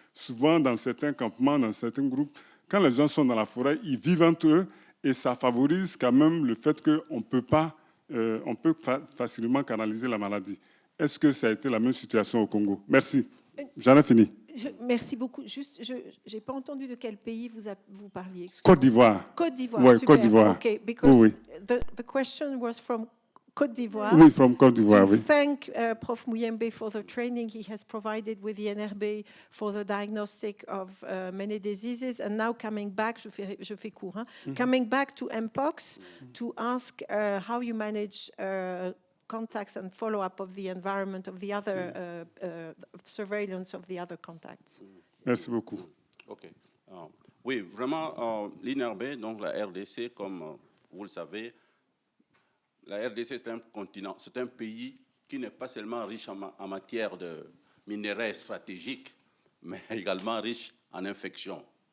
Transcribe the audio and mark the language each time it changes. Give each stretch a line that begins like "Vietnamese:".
French: souvent dans certains campements, dans certains groupes, quand les gens sont dans la forêt, ils vivent entre eux et ça favorise quand même le fait qu'on peut facilement canaliser la maladie. Est-ce que ça a été la même situation au Congo? Merci. J'en ai fini. Merci beaucoup. Juste, je n'ai pas entendu de quel pays vous parliez. Côte d'Ivoire. Côte d'Ivoire. Oui, super. Côte d'Ivoire.
English: Okay, because
French: oui.
English: the question was from Côte d'Ivoire.
French: Oui,
English: from Côte d'Ivoire,
French: oui.
English: Thank Prof. Muyembe for the training he has provided with the NRB for the diagnostic of many diseases. And now coming back,
French: je fais court, hein?
English: Coming back to Mpox to ask how you manage contacts and follow-up of the environment of the other surveillance of the other contacts.
French: Merci beaucoup. OK. Oui, vraiment, l'INRB, donc la RDC, comme vous le savez, la RDC, c'est un continent, c'est un pays qui n'est pas seulement riche en matière de minerais stratégiques, mais également riche en infections.